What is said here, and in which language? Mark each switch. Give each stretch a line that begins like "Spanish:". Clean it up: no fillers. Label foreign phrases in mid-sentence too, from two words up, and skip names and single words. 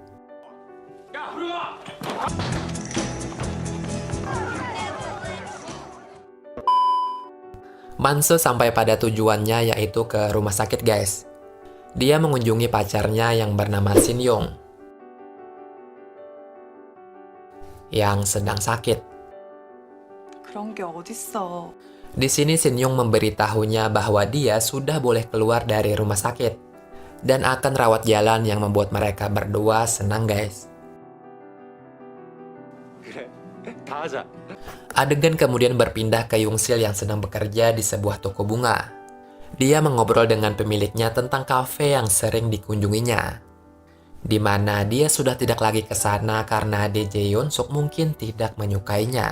Indonesian: Manso sampai pada tujuannya yaitu ke rumah sakit guys. Dia mengunjungi pacarnya yang bernama Shin Yong yang sedang sakit.
Korean: 그런 게 어딨어.
Indonesian: Di sini Shin Yong memberitahunya bahwa dia sudah boleh keluar dari rumah sakit dan akan rawat jalan yang membuat mereka berdua senang guys.
Korean: 그래, 다 하자.
Indonesian: Adegan kemudian berpindah ke Yongsil yang sedang bekerja di sebuah toko bunga. Dia mengobrol dengan pemiliknya tentang kafe yang sering dikunjunginya, di mana dia sudah tidak lagi ke sana karena DJ Yunsuk mungkin tidak menyukainya.